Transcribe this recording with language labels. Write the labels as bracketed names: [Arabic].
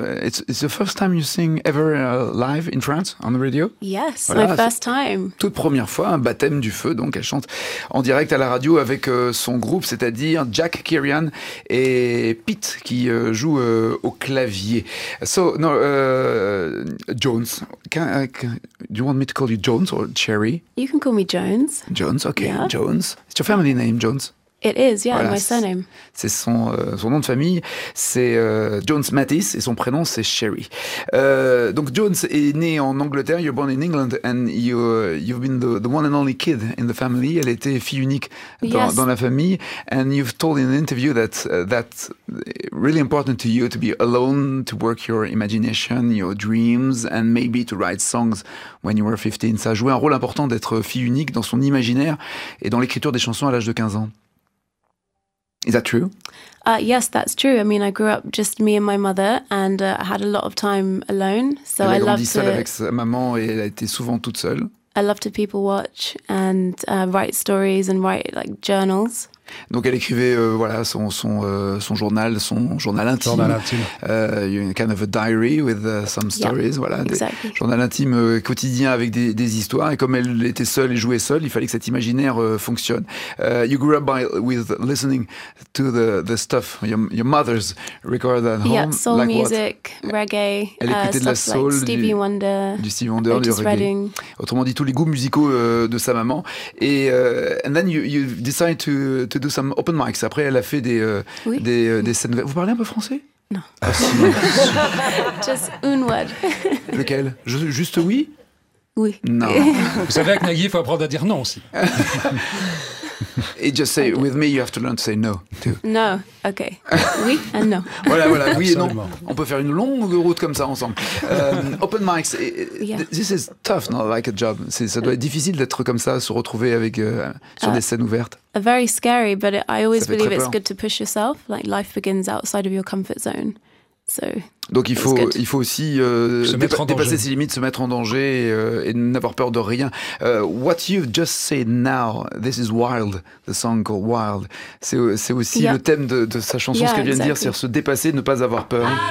[English] It's the first time you sing ever live in France on the radio. Yes, voilà, my first time. [French] Toute première fois, un baptême du feu. Donc elle chante en direct à la radio avec son groupe, c'est-à-dire Jack Kerian et Pete qui joue au au clavier. [English] So, no, [French] Jones. [English] Do you want me to call you Jones or Cherry? You can call me Jones. Jones, okay. Yeah. Jones. It's your family name, Jones. It is, yeah, voilà, my surname. [French] C'est son, son nom de famille, c'est Jones Mattis, et son prénom, c'est Cherry. Donc, Jones est né en Angleterre, [English] you're born in England, and you've been the one and only kid in the family. [French] Elle était fille unique dans, [English] yes, [French] dans la famille. [English] And you've told in an interview that that's really important to you to be alone, to work your imagination, your dreams, and maybe to write songs when you were 15. [French] Ça a joué un rôle important d'être fille unique dans son imaginaire et dans l'écriture des chansons à l'âge de 15 ans. [English] Is that true? Yes, that's true. I mean, I grew up just me and my mother, and I had a lot of time alone. So [French] elle Elle a grandi seule avec sa maman et elle a été souvent toute seule. [English] I love to people watch and write stories and write like journals. [French] Donc elle écrivait voilà son journal, son journal intime. Journal intime. [English] Kind of a diary with some stories, yeah, [French] voilà. [English] Exactly. [French] Journal intime quotidien avec des histoires. Et comme elle était seule et jouait seule, il fallait que cet imaginaire fonctionne. [English] You grew up with listening to the stuff your mother's record at home. Yeah, soul like music, what? Reggae, [French] elle écoutait de la soul, [English] like Stevie Wonder, [French] du Stevie Wonder, du reggae. [English] Reading. [French] Autrement dit, tous les goûts musicaux de sa maman. [English] Et and then you decide to do some open mics. [French] Après, elle a fait des scènes. Vous parlez un peu français? Non. Ah, si. [English] Just one word. [French] Lequel? Juste oui? Oui. Non. Vous savez, avec Nagui, il faut apprendre à dire non aussi. [English] Et just say, with me, you have to learn to say no, too. No, ok. Oui and no. [French] Voilà, oui absolument. Et non. On peut faire une longue route comme ça ensemble. [English] Open mics, yeah. This is tough, not like a job. [French] Ça doit être difficile d'être comme ça, se retrouver avec, sur des scènes ouvertes. [English] Very scary, but I always believe it's good to push yourself. Like, life begins outside of your comfort zone. So, [French] donc il faut aussi dépasser ses limites, se mettre en danger et n'avoir peur de rien. [English] What you've just said now, this is wild, the song called Wild. [French] C'est aussi le thème de sa chanson, ce qu'elle vient de dire, c'est-à-dire se dépasser, ne pas avoir peur.